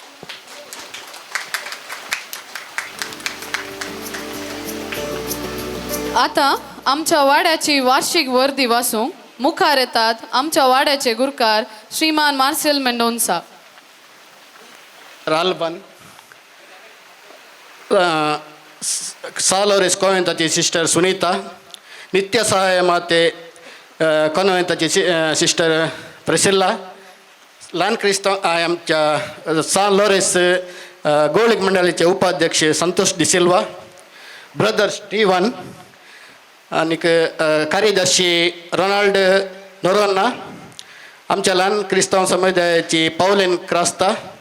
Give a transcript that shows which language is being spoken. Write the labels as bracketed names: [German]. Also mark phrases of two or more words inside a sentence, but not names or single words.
[Konkani] आता आमच्या वाड्याची वार्षिक वर्दी वासूंक मुखार येतात आमच्या वाड्याचे गुरकार श्रीमान मार्सेल मेंडोन्सा. Ralban, Salores Conventaची सिस्टर सुनीता, नित्य सहाय्य माते कॉन्व्हेंटाची सिस्टर प्रिसिल्ला, लहान ख्रिस्ताव आमच्या सान लोरेस गोळिक मंडळीचे उपाध्यक्ष संतोष डिसिल्वा, ब्रदर स्टीवन आणि कार्यदर्शी रोनाल्ड नोरोन्ना, आमच्या लहान ख्रिस्ताव समुदायाची पावलेन क्रास्ता,